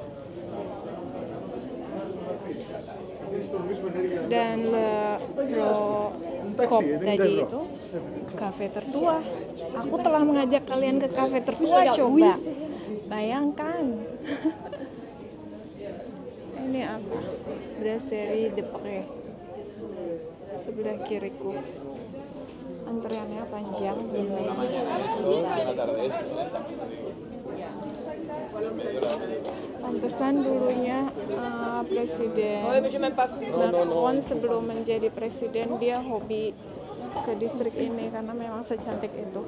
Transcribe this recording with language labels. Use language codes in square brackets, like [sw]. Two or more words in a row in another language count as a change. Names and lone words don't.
[id] Dan Le Prokop tadi itu kafe tertua. Aku telah mengajak kalian ke kafe tertua, coba bayangkan. Ini apa? Brasserie des Prés. Sebelah kiriku. Antriannya panjang. Pantesan dulunya Presiden Macron sebelum menjadi presiden dia hobi ke distrik ini karena memang secantik itu.